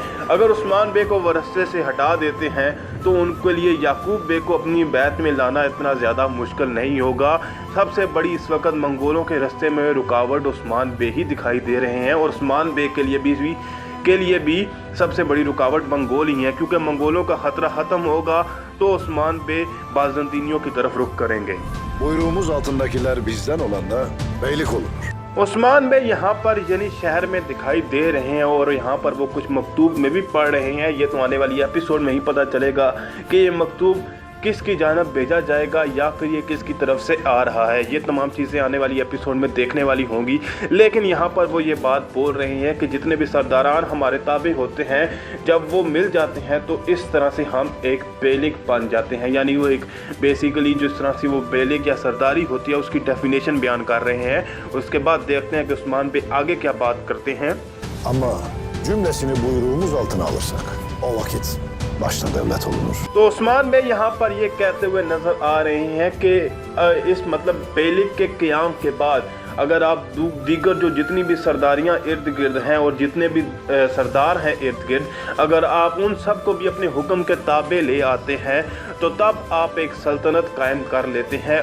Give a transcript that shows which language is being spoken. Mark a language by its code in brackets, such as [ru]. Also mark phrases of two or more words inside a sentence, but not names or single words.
[hi] अगर उस्मान बे को वो रस्ते से हटा देते हैं तो उनके लिए याकूब बे को अपनी बैत में लाना इतना ज़्यादा मुश्किल नहीं होगा। सबसे बड़ी इस वक्त मंगोलों के रास्ते में रुकावट उस्मान बे ही दिखाई दे रहे हैं, और उस्मान बे के लिए भी सबसे बड़ी रुकावट मंगोल ही है, क्योंकि मंगोलों का खतरा ख़त्म होगा तो उस्मान बे बाज़ंतीनियों की तरफ रुख करेंगे। [tr] Buyruğumuz altındakiler bizden olan da beylik olur. [hi] उस्मान बे यहाँ पर यानी शहर में दिखाई दे रहे हैं और यहाँ पर वो कुछ मकतूब में भी पढ़ रहे हैं। ये तो आने वाली एपिसोड में ही पता चलेगा कि ये मकतूब किसकी जानब भेजा जाएगा या फिर ये किसकी तरफ से आ रहा है। ये तमाम चीज़ें आने वाली एपिसोड में देखने वाली होंगी। लेकिन यहाँ पर वो ये बात बोल रहे हैं कि जितने भी सरदारान हमारे ताबे होते हैं, जब वो मिल जाते हैं तो इस तरह से हम एक बेलिक बन जाते हैं। यानी वो एक बेसिकली जिस तरह से वो बेलिक या सरदारी होती है उसकी डेफिनेशन बयान कर रहे हैं। उसके बाद देखते हैं कि उस्मान बे आगे क्या बात करते हैं। [tr] Ama cümlesini buyruğumuz altına alırsak o vakit başta devlet olunur. [hi] तो उस्मान बे यहाँ पर ये कहते हुए नज़र आ रहे हैं कि इस मतलब बेलिक के क़याम के बाद अगर आप दीगर जो जितनी भी सरदारियाँ इर्द गिर्द हैं और जितने भी सरदार हैं इर्द गिर्द, अगर आप उन सब को भी अपने हुक्म के ताबे ले आते हैं तो तब आप एक सल्तनत कायम कर लेते हैं।